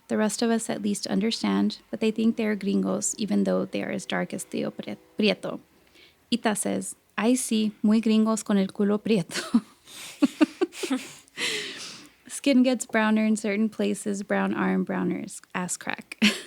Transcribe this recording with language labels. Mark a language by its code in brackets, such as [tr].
[en] The rest of us at least understand, but they think they're gringos, even though they are as dark as Tío Prieto. [es] Ita [en] says, [es] ay sí, muy gringos con el culo prieto. [en] Skin gets browner in certain places, brown arm, browner ass crack.